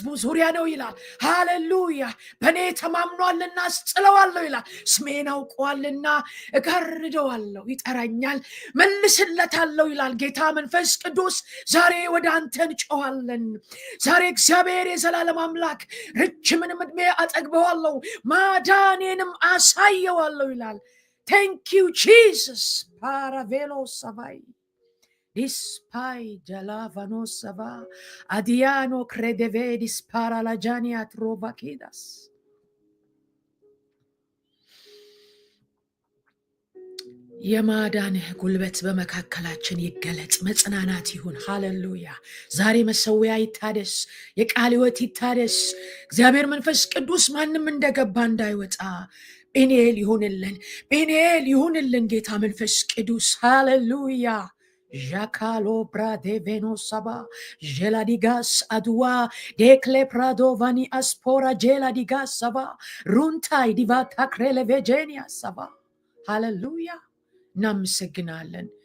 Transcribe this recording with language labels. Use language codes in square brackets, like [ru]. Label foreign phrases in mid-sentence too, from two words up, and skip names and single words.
[am] ዙሪያ ነው ይላል። ሃሌሉያ በእኔ ተማምኗልና አስጥለዋለሁ ይላል። ስሜን አውቀዋልና እጋርደዋለሁ፣ ይጠራኛል መልስለታለሁ ይላል ጌታ መንፈስ ቅዱስ። ዛሬ ወደ አንተ እንጮኻለን። ዛሬ እግዚአብሔር የዘላለም አምላክ ረጅምንም ዕድሜ አጠግበዋለሁ፣ ማዳኔንም አሳየዋለሁ ይላል። [en] Thank you, Jesus. Paravelo savai. Dispai jalavano sava. Adiano credevedis para la jania trovakidas. [am] የማዳንህ ጉልበት በመካከላችን ይገለጽ። መጽናናት ይሁን። ሃሌሉያ ዛሬ መሰዊያ ይታደስ፣ የቃል ሕይወት ይታደስ። እግዚአብሔር መንፈስ ቅዱስ ማንም እንደገባ እንዳይወጣ ጴኔል ይሁንልን፣ ጴኔል ይሁንልን ጌታ መንፈስ ቅዱስ። ሃሌሉያ ዣካሎ ብራዴ ቬኖ ሰባ ጀላዲጋስ አድዋ ዴክሌ ፕራዶ ቫኒ አስፖራ ጀላዲጋስ ሰባ ሩንታይ ዲቫታ ክሬሌቬጄኒያ ሰባ ሃሌሉያ እናመሰግናለን፣